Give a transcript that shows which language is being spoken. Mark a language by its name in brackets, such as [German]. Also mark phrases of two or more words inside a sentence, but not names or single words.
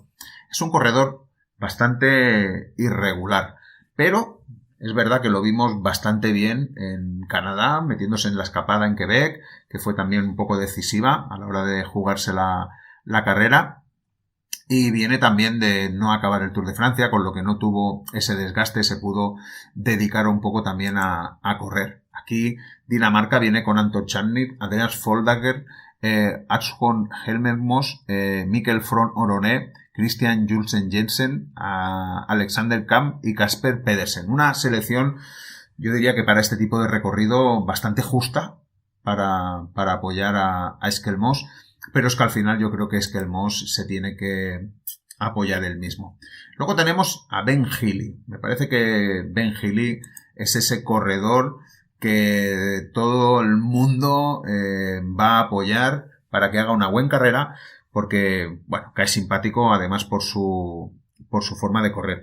[Spanish] Es un corredor bastante irregular, pero es verdad que lo vimos bastante bien en Canadá, metiéndose en la escapada en Quebec, que fue también un poco decisiva a la hora de jugarse la carrera. Y viene también de no acabar el Tour de Francia, con lo que no tuvo ese desgaste, se pudo dedicar un poco también a correr. Aquí Dinamarca viene con Anton Tschandnit, Andreas Foldager, Axon Helmermos, Mikkel Froome Oroné, Christian Julsen Jensen, Alexander Kamp y Kasper Pedersen. Una selección, yo diría que para este tipo de recorrido bastante justa para apoyar a Esquelmos. Pero es que al final yo creo que Esquelmos se tiene que apoyar él mismo. Luego tenemos a Ben Healy. Me parece que Ben Healy es ese corredor que todo el mundo va a apoyar para que haga una buena carrera, porque, bueno, que es simpático además por su forma de correr.